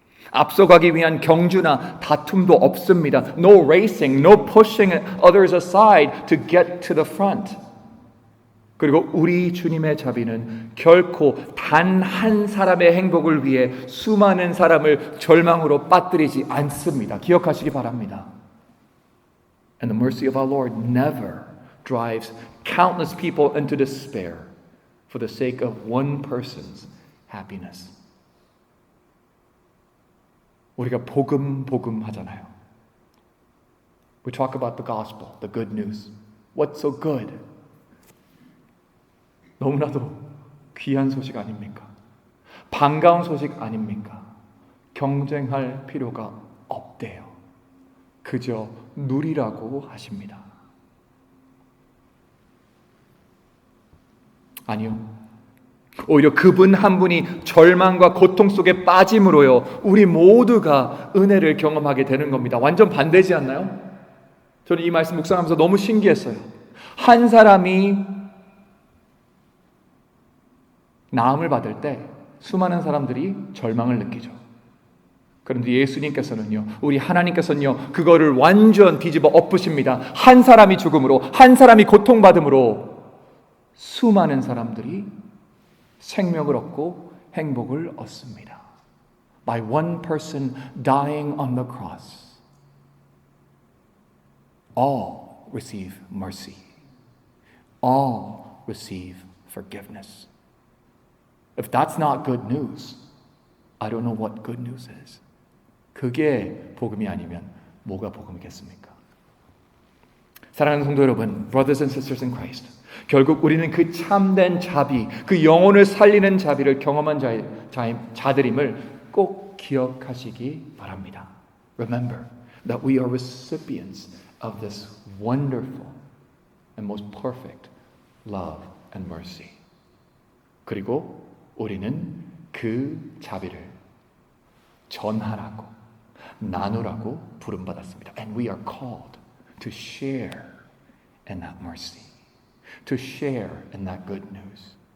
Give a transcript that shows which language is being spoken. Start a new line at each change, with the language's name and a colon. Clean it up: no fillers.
Korean: 앞서가기 위한 경주나 다툼도 없습니다.
English: No racing, no pushing others aside to get to the front.
Korean: 그리고 우리 주님의 자비는 결코 단 한 사람의 행복을 위해 수많은 사람을 절망으로 빠뜨리지 않습니다. 기억하시기 바랍니다.
English: And the mercy of our Lord never drives countless people into despair for the sake of one person's happiness.
Korean: 우리가 복음 하잖아요.
English: We talk about the gospel, the good news. What's so good?
Korean: 너무나도 귀한 소식 아닙니까? 반가운 소식 아닙니까? 경쟁할 필요가 없대요. 그저 누리라고 하십니다. 아니요. 오히려 그분 한 분이 절망과 고통 속에 빠짐으로요 우리 모두가 은혜를 경험하게 되는 겁니다. 완전 반대지 않나요? 저는 이 말씀 묵상하면서 너무 신기했어요. 한 사람이 나음을 받을 때 수많은 사람들이 절망을 느끼죠. 그런데 예수님께서는요, 우리 하나님께서는요, 그거를 완전 뒤집어 엎으십니다. 한 사람이 죽음으로, 한 사람이 고통받음으로 수많은 사람들이 생명을 얻고 행복을 얻습니다.
English: By one person dying on the cross, all receive mercy. All receive forgiveness. If that's not good news, I don't know what good news is.
Korean: 그게 복음이 아니면 뭐가 복음이겠습니까? 사랑하는 성도 여러분,
English: brothers and sisters in Christ,
Korean: 결국 우리는 그 참된 자비, 그 영혼을 살리는 자비를 경험한 자들임을 꼭 기억하시기 바랍니다.
English: Remember that we are recipients of this wonderful and most perfect love and mercy.
Korean: 그리고 우리는 그 자비를 전하라고, 나누라고 부름받았습니다.
English: And we are called to share in that mercy. To share in that good news.